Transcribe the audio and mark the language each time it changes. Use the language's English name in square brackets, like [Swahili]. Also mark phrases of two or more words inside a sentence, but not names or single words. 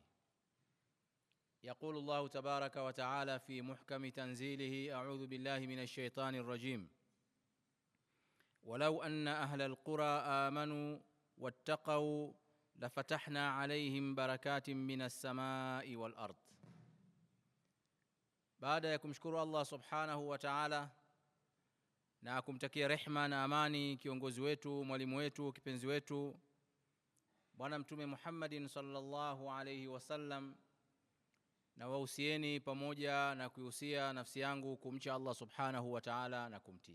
[Arabic] يقول الله تبارك وتعالى في محكم تنزيله: أعوذ بالله من الشيطان الرجيم: ولو أن أهل القرى آمنوا واتقوا لفتحنا عليهم بركات من السماء والأرض. [Swahili] Baada ya kumshukuru Allah [Arabic] سبحانه وتعالى [Swahili] na kumtakia rehma na amani kiongozi wetu, mwalimu wetu, kipenzi wetu Bwana Mtume Muhammadin [Arabic] صلى الله عليه وسلم, [Swahili] na wahusieni pamoja na kuhusia nafsi yangu kumcha Allah [Arabic] سبحانه وتعالى [Swahili] na kumtii.